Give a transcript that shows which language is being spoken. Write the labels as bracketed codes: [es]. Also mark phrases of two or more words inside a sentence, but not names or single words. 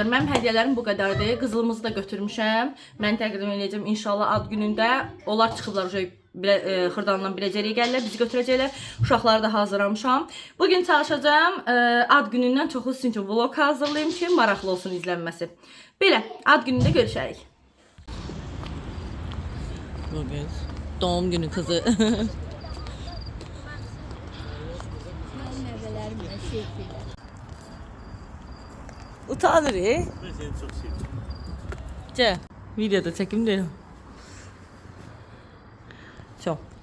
[az] Mənim hədiyyələrim bu qədərdir. Qızılımızı da götürmüşəm. Mən təqdim edəcəm inşallah ad günündə. Onlar çıxıblar xırdalandan biləcəliyə gəlirlər, bizi götürəcəklər. Uşaqları da hazırlamışam. Bugün çalışacağım ad günündən çoxu sizin üçün vlog hazırlayayım ki, maraqlı olsun izlənməsi. Belə, ad günündə görüşərik. [tr] Bugün doğum günü kızı. Utanır Ben seni çok sevdim. Videoda çekim değil. Çok.